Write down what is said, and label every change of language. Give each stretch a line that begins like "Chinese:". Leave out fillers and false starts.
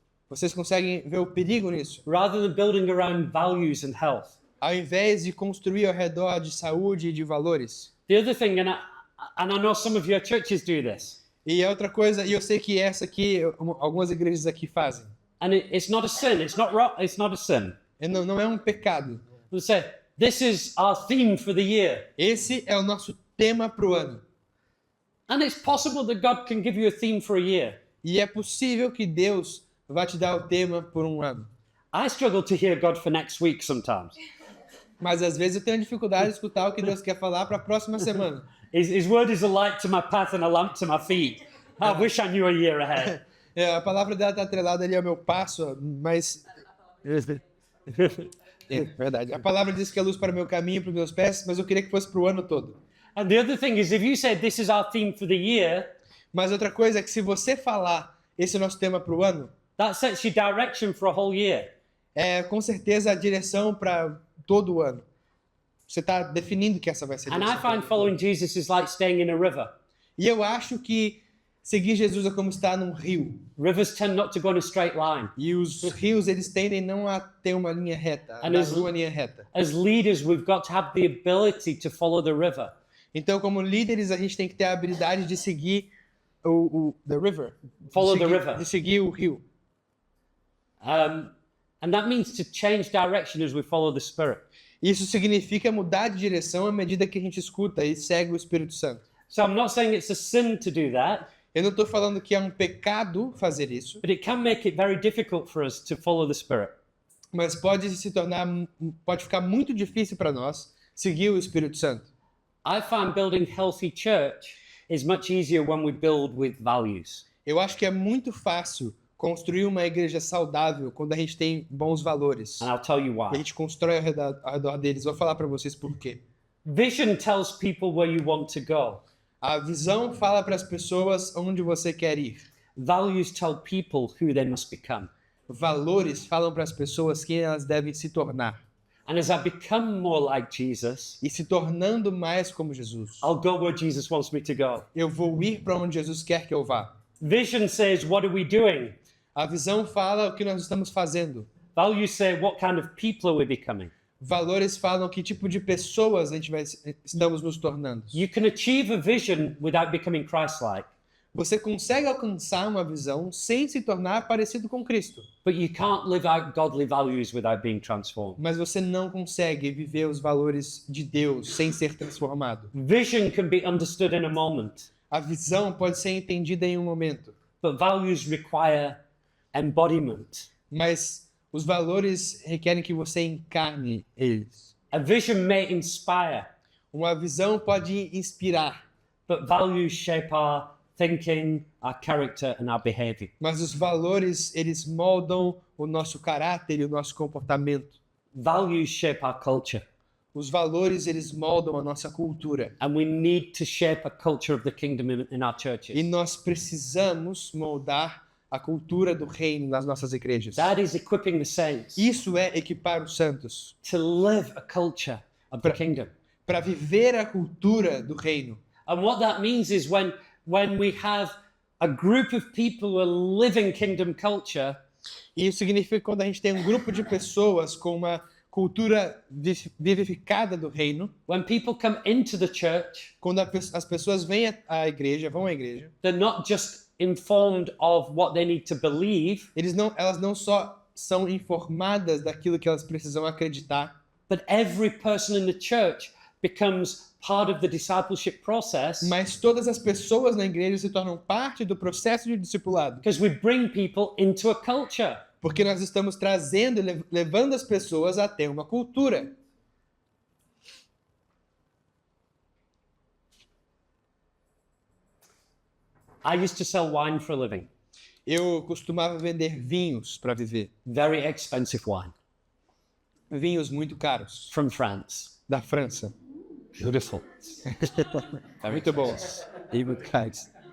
Portuguese: Vocês conseguem ver o perigo nisso?
English: Rather than building around values and health.
Portuguese: Ao invés de construir ao redor de saúde e de valores.
English: The other thing, and I know some of your churches do this,
Portuguese: E a outra coisa, e eu sei que essa aqui, algumas igrejas aqui fazem.
English: and it's not a sin. It's not a sin.
Portuguese: Não é um pecado.
English: They say, this is our theme for the year.
Portuguese: Esse é o nosso tema para o ano.
English: And it's possible that God can give you a theme for a year.
Portuguese: E é possível que Deus vai te dar o tema por um ano.
English: I struggle to hear God for next week sometimes.
Portuguese: Mas às vezes eu tenho dificuldade de escutar o que Deus quer falar para a próxima semana.
English: His word is a light to my path and a lamp to my feet. I wish I knew a year ahead.
Portuguese: A palavra dela está atrelada ali ao meu passo, mas... É verdade. A palavra diz que é luz para o meu caminho, para os meus pés, mas eu queria que fosse para o ano todo.
English: And the other thing is, if you said this is our theme for the year,
Portuguese: Mas outra coisa é que se você falar esse é o nosso tema para o ano,
English: that sets you direction for a whole year.
Portuguese: é com certeza a direção para todo o ano. Você está definindo que essa vai ser a
English: And I
Portuguese: direção.
English: find following Jesus is like staying in a river.
Portuguese: E eu acho que seguir Jesus é como estar num rio.
English: Rivers tend not to go in a straight line.
Portuguese: E os rios, eles tendem não a ter uma linha reta, a
English: And
Portuguese: dar
English: as-
Portuguese: uma linha reta.
English: As leaders, we've got to have the ability to follow the river.
Portuguese: Então, como líderes, a gente tem que ter a habilidade de seguir
English: the river. Follow
Portuguese: de
English: the
Portuguese: seguir,
English: river.
Portuguese: De seguir o rio.
English: And that means to change direction as we follow the Spirit.
Portuguese: Isso significa mudar de direção à medida que a gente escuta e segue o Espírito Santo.
English: So I'm not saying it's a sin to do that,
Portuguese: Eu não estou falando que é um pecado fazer isso,
English: but it can make it very difficult for us to follow the Spirit.
Portuguese: mas pode ficar muito difícil para nós seguir o Espírito Santo.
English: I find building healthy church is much easier when we build with values.
Portuguese: Eu acho que é muito fácil construir uma igreja saudável quando a gente tem bons valores.
English: And I'll tell you
Portuguese: E a
English: why.
Portuguese: gente constrói ao redor deles. Vou falar para vocês por quê.
English: Vision tells people where you want to go.
Portuguese: A visão fala para as pessoas onde você quer ir.
English: Values tell people who they must become.
Portuguese: Valores falam para as pessoas quem elas devem se tornar.
English: And as I become more like Jesus,
Portuguese: E se tornando mais como Jesus,
English: I'll go where Jesus wants me to go.
Portuguese: eu vou ir para onde Jesus quer que eu vá.
English: Vision says, what are we doing?
Portuguese: A visão fala o que nós estamos fazendo.
English: Values say, what kind of people are we becoming?
Portuguese: Valores falam que tipo de pessoas estamos nos tornando.
English: You can achieve a vision without becoming Christ-like,
Portuguese: Você consegue alcançar uma visão sem se tornar parecido com Cristo.
English: but you can't live out godly values without being transformed.
Portuguese: Mas você não consegue viver os valores de Deus sem ser transformado.
English: Vision can be understood in a moment,
Portuguese: A visão pode ser entendida em um momento,
English: but values require embodiment.
Portuguese: mas os valores requerem que você encarne eles.
English: A vision may inspire,
Portuguese: Uma visão pode inspirar,
English: but values shape our thinking, our character, and our behavior.
Portuguese: mas os valores, eles moldam o nosso caráter e o nosso comportamento.
English: Values shape our culture,
Portuguese: Os valores, eles moldam a nossa cultura.
English: and we need to shape a culture of the kingdom in our
Portuguese: E
English: churches.
Portuguese: nós precisamos moldar a cultura do reino nas nossas igrejas.
English: That is equipping the saints
Portuguese: Isso é equipar os santos
English: to live a culture of the kingdom.
Portuguese: para viver a cultura do reino.
English: And what that means is when we have a group of people who are living kingdom culture,
Portuguese: E isso significa que quando a gente tem um grupo de pessoas com uma cultura vivificada do reino,
English: when people come into the church,
Portuguese: quando as pessoas vêm à igreja, vão à igreja,
English: they're not just informed of what they need to believe,
Portuguese: elas não só são informadas daquilo que elas precisam acreditar,
English: but every person in the church becomes part of the discipleship process,
Portuguese: mas todas as pessoas na igreja se tornam parte do processo de discipulado,
English: because we bring people into a culture.
Portuguese: porque nós estamos trazendo, levando as pessoas até uma cultura.
English: I used to sell wine for a living,
Portuguese: Eu costumava vender vinhos para viver,
English: very expensive wine
Portuguese: vinhos muito caros,
English: from France.
Portuguese: da França.
English: Beautiful.
Portuguese: Muito bons e muito caros.